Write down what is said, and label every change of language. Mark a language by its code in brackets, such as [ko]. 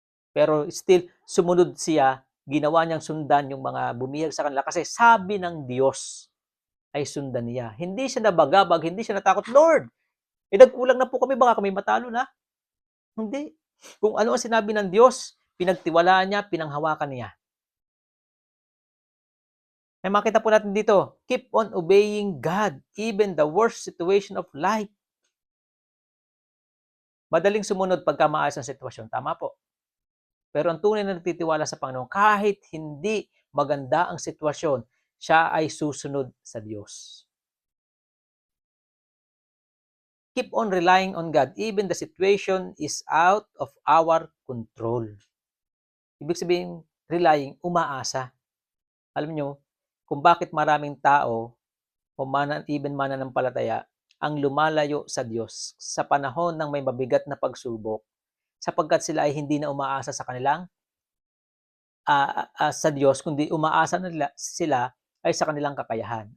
[tl] Pero still, sumunod siya, ginawa niyang sundan yung mga bumihag sa kanila kasi sabi ng Diyos ay sundan niya. Hindi siya nabagabag, hindi siya natakot, Lord, nagkulang na po kami, baka kami matalo na. Hindi. Kung ano ang sinabi ng Diyos, pinagtiwalaan niya, pinanghawakan niya. May makita po natin dito, [en] keep on obeying God, even the worst situation of life. [tl] Madaling sumunod pagka maayos ang sitwasyon. Tama po. Pero ang tunay na nagtitiwala sa Panginoon, kahit hindi maganda ang sitwasyon, siya ay susunod sa Diyos. [en] Keep on relying on God, even the situation is out of our control. [tl] Ibig sabihin, relying, umaasa. Alam nyo, kung bakit maraming tao o even mananampalataya ang lumalayo sa Diyos sa panahon ng may mabigat na pagsubok, sapagkat sila ay hindi na umaasa sa kanilang sa Diyos, kundi umaasa sila ay sa kanilang kakayahan.